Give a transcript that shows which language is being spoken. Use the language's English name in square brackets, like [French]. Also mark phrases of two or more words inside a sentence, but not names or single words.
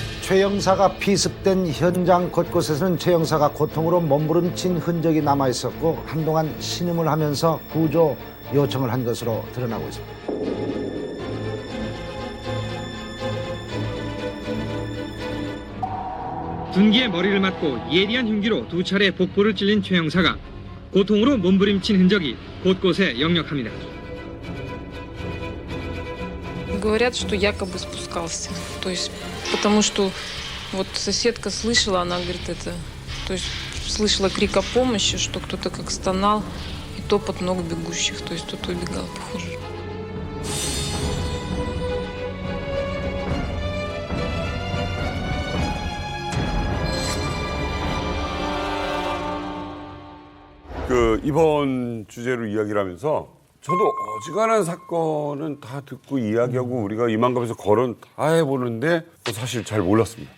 [Korean] 최 영사가 피습된 현장 곳곳에서는 최 영사가 고통으로 몸부림친 흔적이 남아 있었고 한동안 신음을 하면서 구조 요청을 한 것으로 드러나고 있습니다. 둔기에 머리를 맞고 예리한 흉기로 두 차례 복부를 찔린 최 형사가 고통으로 몸부림친 흔적이 곳곳에 역력합니다. [Russian] Говорят, что якобы спускался. То есть, потому что вот соседка слышала, она говорит, то есть слышала крик о помощи, что кто-то как стонал и топот ног бегущих. То есть кто-то убегал, похоже. [Korean] 이번 주제로 이야기를 하면서 저도 어지간한 사건은 다 듣고 이야기하고 우리가 이만감에서 거론 다 해보는데 사실 잘 몰랐습니다.